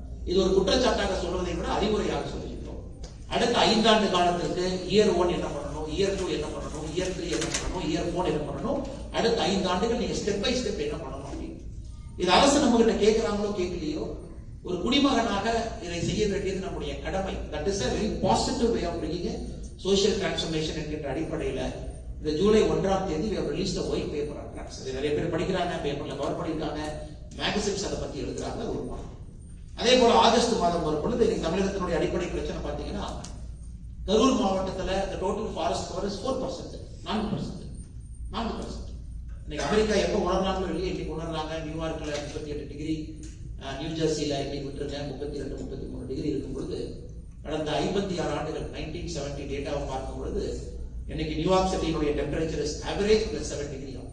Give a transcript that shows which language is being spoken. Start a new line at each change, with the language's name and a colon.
Tamil: இது ஒரு குற்றச்சாட்டாக சொல்வதை விட அறிவுரையாக சொல்லியிருக்கிறோம். அடுத்த 5 ஆண்டு காலத்திற்கு இயர் 1 என்ன பண்ணணும், இயர் 2 என்ன பண்ணணும், இயர் 3 என்ன பண்ணணும், இயர் 4 என்ன பண்ணணும், அடுத்த 5 ஆண்டுகள் நீங்க ஸ்டெப் பை ஸ்டெப் என்ன பண்ணணும் அப்படின்னு. இது அரசு நம்ம கிட்ட கேட்கிறாங்களோ கேட்கலையோ, ஒரு குடிமகனாக இதை செய்ய வேண்டியது நம்முடைய கடமை.
English: that is a very positive way of bringing a social transformation
Tamil: என்கின்ற அடிப்படையில் இந்த ஜூலை 1ஆம் தேதி
English: we have released a white paper on drugs.
Tamil: இது நிறைய பேர் படிக்கிறாங்க, பேப்பர்ல கவர் பண்ணிருக்காங்க, மேகசின்ஸ் அதை பத்தி எழுதுறாங்க. ஒரு படம். அதே போல ஆகஸ்ட் மாதம் வரும் பொழுது இன்னைக்கு தமிழகத்தினுடைய அடிப்படை பிரச்சனை பாத்தீங்கன்னா, கரூர் மாவட்டத்தில்
English: the total forest cover is 4%, 4%.
Tamil: இன்னைக்கு அமெரிக்கா எப்ப உணர்றாங்களோ இல்லையே, இன்னைக்கு உணர்றாங்க. நியூயார்க்ல 38 டிகிரி, நியூ ஜெர்சியில இன்னைக்கு விட்டுருங்க 32, 33 டிகிரி இருக்கும் பொழுது கடந்த 56 ஆண்டுகள் 1970 டேட்டாவை பார்க்கும் பொழுது இன்னைக்கு New York சிட்டியினுடைய temperature is average +7 degree.